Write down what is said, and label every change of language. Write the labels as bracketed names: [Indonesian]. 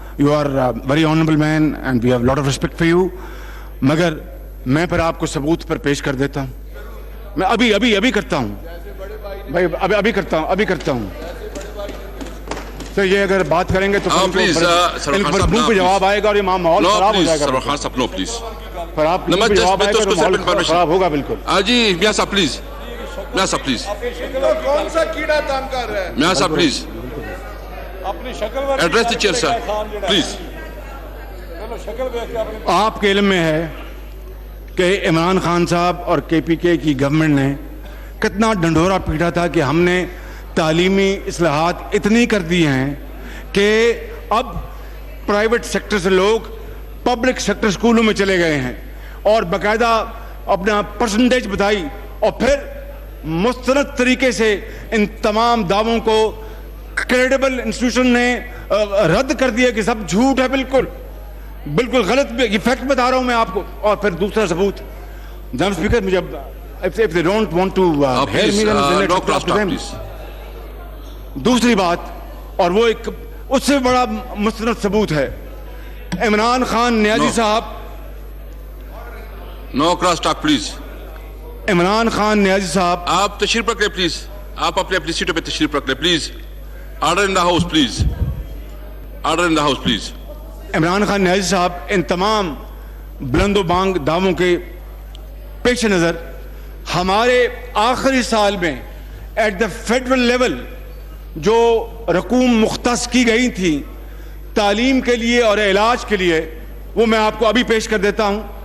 [English] you are very honourable man and we have lot of respect for you, [Urdu] مگر میں پھر آپ کو ثبوت پر پیش کر دیتا ہوں. میں ابھی کرتا ہوں بھائی, ابھی کرتا ہوں. تو یہ اگر بات کریں گے تو منہ پہ جواب آئے گا اور یہ ماحول خراب ہو جائے گا. خان صاحب نو پلیز, پر آپ جواب آئے گا تو ماحول خراب ہوگا بالکل. جی میاں صاحب پلیز, میاں صاحب پلیز, کون سا کیڑا کام کر رہا ہے, [English] میاں صاحب please address the chair sir please. [Urdu] آپ کے علم میں ہے کہ عمران خان صاحب اور کے پی کے کی گورنمنٹ نے کتنا ڈنڈورا پیٹا تھا کہ ہم نے تعلیمی اصلاحات اتنی کر دی ہیں کہ اب پرائیویٹ سیکٹر سے لوگ پبلک سیکٹر اسکولوں میں چلے گئے ہیں, اور باقاعدہ اپنا پرسنٹیج بتائی, اور پھر مستند طریقے سے ان تمام دعووں کو کریڈیبل انسٹیٹیوشن نے رد کر دیا کہ سب جھوٹ ہے, بالکل غلط. یہ فیکٹ بتا رہا ہوں میں آپ کو. اور پھر دوسرا ثبوت, جناب اسپیکر, مجھے [English] if they don't want to hear me, then no cross talk please. [Urdu] دوسری بات, اور وہ ایک اس سے بڑا مستند ثبوت ہے, عمران خان نیازی صاحب, [English] No cross talk please. [Urdu] Imran Khan نیازی صاحب, آپ تشریف رکھ لیں پلیز, آپ اپنی سیٹوں پہ تشریف رکھ لیں please. [English] Order in the house please, order in the house please. [Urdu] Imran Khan نیازی صاحب ان تمام بلند و بانگ دعووں کے پیش نظر ہمارے آخری سال میں [English] at the federal level [Urdu] جو رقوم مختص کی گئی تھی تعلیم کے لیے اور علاج کے لیے, وہ میں آپ کو ابھی پیش کر دیتا ہوں.